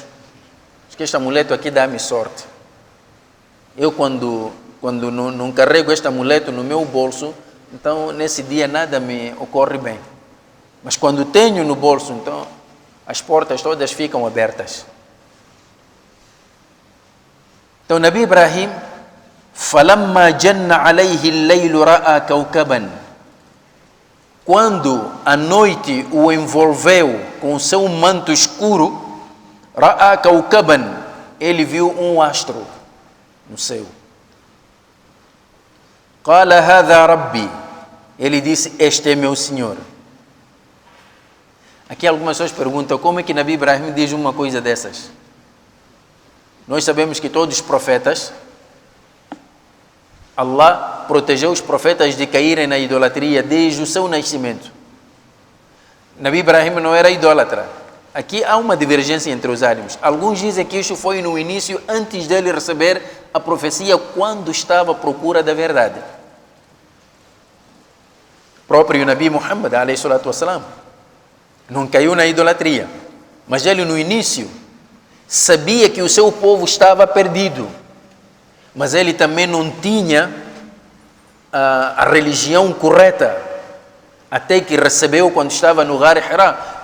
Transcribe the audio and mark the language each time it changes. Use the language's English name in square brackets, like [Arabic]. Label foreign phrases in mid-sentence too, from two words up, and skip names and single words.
[Portuguese] Diz que este amuleto aqui dá-me sorte. Eu quando não carrego este amuleto no meu bolso, então nesse dia nada me ocorre bem. Mas quando tenho no bolso, então as portas todas ficam abertas. Então Nabi Ibrahim, [Arabic] فَلَمَّا جَنَّ عَلَيْهِ اللَّيْلُ رَأَى كَوْكَبًا. [Portuguese] Quando a noite o envolveu com o seu manto escuro, [Arabic] رَأَى كَوْكَبًا, [Portuguese] ele viu um astro no céu. [Arabic] قال هذا ربي, [Portuguese] ele disse, este é meu Senhor. Aqui algumas pessoas perguntam, como é que Nabi Ibrahim diz uma coisa dessas? Nós sabemos que todos os profetas, Allah protegeu os profetas de caírem na idolatria desde o seu nascimento. Nabi Ibrahim não era idólatra. Aqui há uma divergência entre os árabes. Alguns dizem que isso foi no início, antes dele receber a profecia, quando estava à procura da verdade. O próprio Nabi Muhammad, [Arabic] عليه الصلاة والسلام, [Portuguese] não caiu na idolatria. Mas ele no início sabia que o seu povo estava perdido. Mas ele também não tinha a religião correta. Até que recebeu quando estava no Ghar Hira.